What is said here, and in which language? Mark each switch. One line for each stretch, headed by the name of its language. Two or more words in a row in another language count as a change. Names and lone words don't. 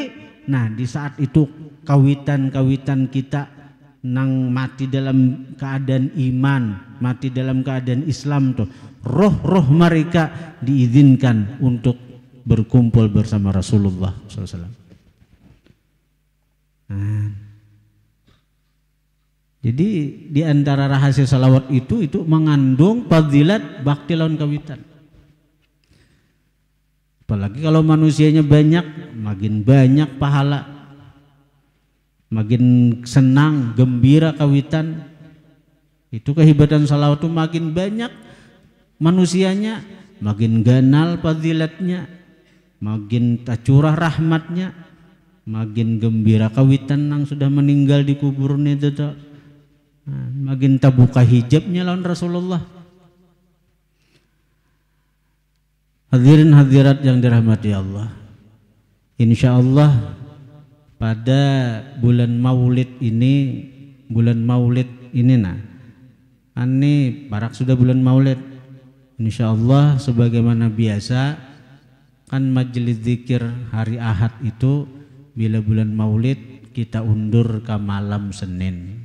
Banjar: Nah, di saat itu kawitan-kawitan kita nang mati dalam keadaan iman, mati dalam keadaan Islam tuh, roh-roh mereka diizinkan untuk berkumpul bersama Rasulullah SAW. Nah, jadi di antara rahasia salawat itu mengandung fadilat bakti lawan kawitan.
Indonesian: Apalagi kalau manusianya banyak, makin banyak pahala, makin senang, gembira kawitan.
Banjar: Itu kehebatan salawat itu, makin banyak manusianya, makin ganal fadilatnya, makin tercurah rahmatnya, makin gembira kawitan yang sudah meninggal di kuburnya itu, makin terbuka hijabnya lawan Rasulullah. Hadirin hadirat yang dirahmati Allah, insya Allah pada bulan Maulid ini barak sudah bulan Maulid, insya Allah sebagaimana biasa kan majelis zikir hari Ahad itu bila bulan Maulid kita undur ke malam Senin.